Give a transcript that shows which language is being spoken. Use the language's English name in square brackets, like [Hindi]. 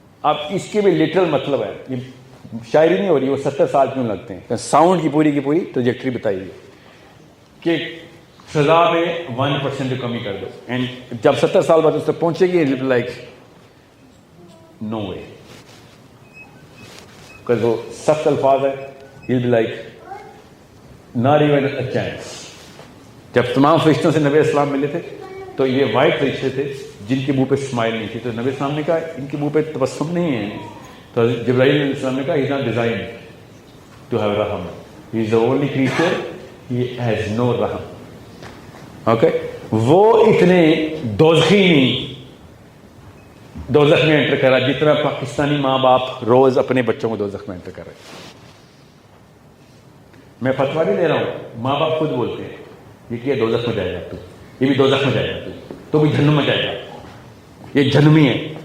[Hindi] अब इसके भी लिटरल मतलब है, ये शायरी नहीं हो रही, वो 70 साल क्यों लगते हैं. साउंड की पूरी ट्रैजेक्टरी बताइए कि सजा में 1% की कमी कर दो, एंड जब 70 साल बाद उस तक पहुंचेगी, [English] like no way, because [Hindi] वो सख्त अल्फाज है. [English] He'll be like not even a chance. [Hindi] जब तमाम फरिश्तों से नबी इस्लाम मिले थे, तो ये वाइट फरिश्ते थे जिनके मुंह पे स्माइल नहीं थी. तो नबी इस्लाम ने कहा इनके मुंह पे तबस्सुम नहीं है. तो जिब्राइल अलैहिस्सलाम ने कहा [English] he is not designed to have raham. He is the only creature, he has no raham. Okay? [Hindi] वो इतने दोज़खी नहीं दोज़ख में एंटर करा जितना पाकिस्तानी माँ बाप रोज अपने बच्चों को दोज़ख में एंटर कर रहे हैं. मैं फतवा नहीं दे रहा हूं, माँ बाप खुद बोलते हैं ये किया दोज़ख में जाएगा तू, ये भी दोज़ख में जाएगा तू, तो भी जहन्नम में जाएगा, ये जन्मी है.